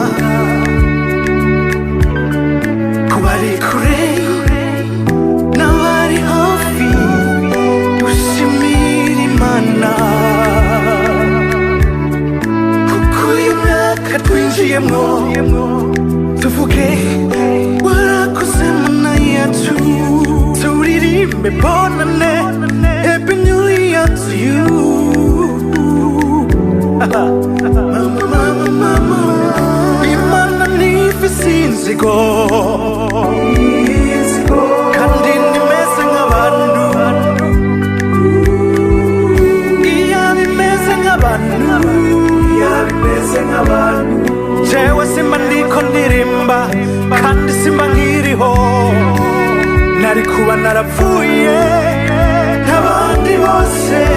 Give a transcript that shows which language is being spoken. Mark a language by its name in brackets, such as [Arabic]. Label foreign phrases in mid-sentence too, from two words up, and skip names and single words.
[Rundi] kubari kure n'abari hafi dushimira Imana kuko uyu mwaka twinjiyemwo tuvuge warakoze Mana yacu turirimbe bonane [English] Happy New Year to you [Rundi] Mama Imana nifise inzigo kandi nimeze nk'abantu iyabimeze nk'abantu jewe simba ndiko ndirimba kandi simba nkiriho nari kuba narapfuye nk'abandi bose